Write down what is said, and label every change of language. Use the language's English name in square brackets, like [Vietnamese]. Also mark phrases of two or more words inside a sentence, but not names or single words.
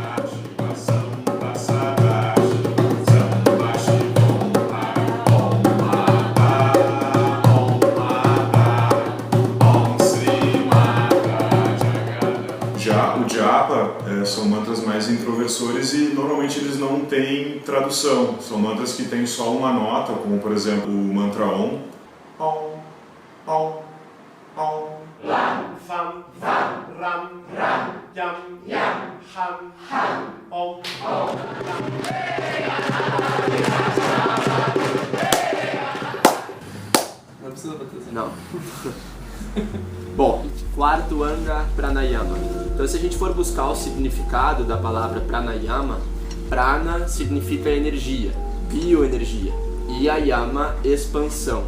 [Portuguese] Já o japa são mantras mais introversores e normalmente eles não têm tradução. São mantras que têm só uma nota, como por exemplo o mantra Om. [Sanskrit] ओम्, ओम्, ओम्. राम्, फम्, फम्, राम्, राम्, यम्, यम्, हम्, हम्, ओम्, ओम्, [Portuguese] Não precisa bater assim. Não. Bom, quarto anga, pranayama. Então, se a gente for buscar o significado da palavra pranayama, prana significa energia, bioenergia, e ayama, expansão.